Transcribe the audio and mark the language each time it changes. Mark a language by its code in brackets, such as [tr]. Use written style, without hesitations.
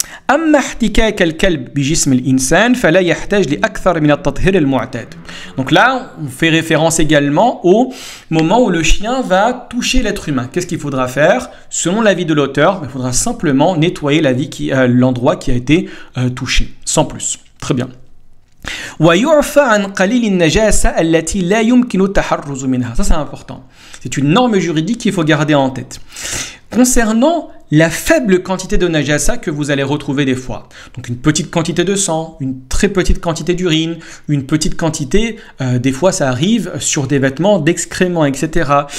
[ar] أما احتكاك الكلب بجسم الإنسان فلا يحتاج لأكثر من التطهير المعتاد. [fr] Donc là, on fait référence également au moment où le chien va toucher l'être humain. Qu'est-ce qu'il faudra faire ? Selon l'avis de l'auteur, il faudra simplement nettoyer l'endroit qui a été touché, sans plus. Très bien. [ar] ويعفى عن قليل النجاسة التي لا يمكن التحرز منها. [fr] Ça c'est important. C'est une norme juridique qu'il faut garder en tête. Concernant la faible quantité de najasa que vous allez retrouver des fois. Donc une petite quantité de sang, une très petite quantité d'urine, une petite quantité, des fois ça arrive sur des vêtements d'excréments, etc.